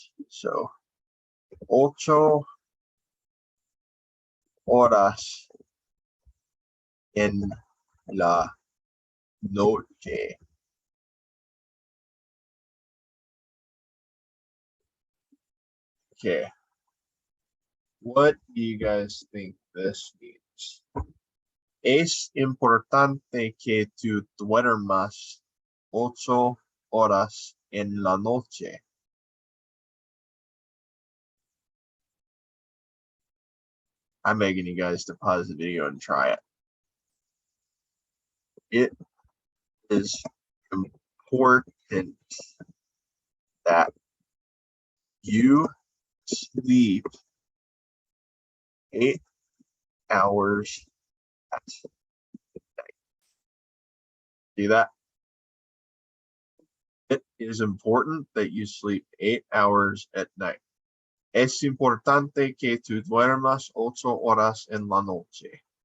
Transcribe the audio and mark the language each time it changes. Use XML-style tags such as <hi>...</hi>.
<es>So, 8 horas en la noche.</es> <en>Okay. What do you guys think this means?</en> <es>Es importante que tú duermas 8 horas en la noche.</es> <en>I'm begging you guys to pause the video and try it. It is important that you sleep 8 hours at night. See that? It is important that you sleep 8 hours at night.</en> <es>Es importante que tú duermas 8 horas en la noche.</es>